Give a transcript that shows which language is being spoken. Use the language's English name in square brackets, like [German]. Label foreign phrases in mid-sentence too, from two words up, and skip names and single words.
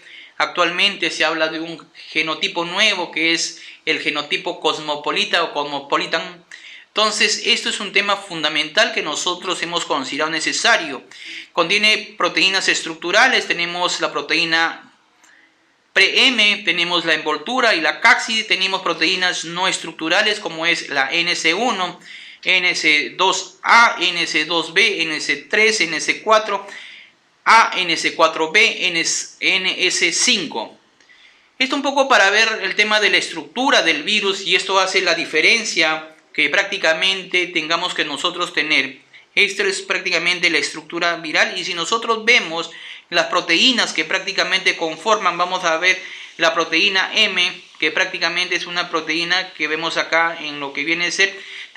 [Spanish] Actualmente se habla de un genotipo nuevo que es el genotipo cosmopolita o cosmopolitan. Entonces, esto es un tema fundamental que nosotros hemos considerado necesario. Contiene proteínas estructurales, tenemos la proteína pre-M, tenemos la envoltura y la cápside, tenemos proteínas no estructurales como es la NC1, NC2A, NC2B, NC3, NC4, A, NC4B, NS5. Esto un poco para ver el tema de la estructura del virus y esto hace la diferencia que prácticamente tengamos que nosotros tener. Esto es prácticamente la estructura viral y si nosotros vemos las proteínas que prácticamente conforman, vamos a ver la proteína M, que prácticamente es una proteína que vemos acá en lo que viene a ser.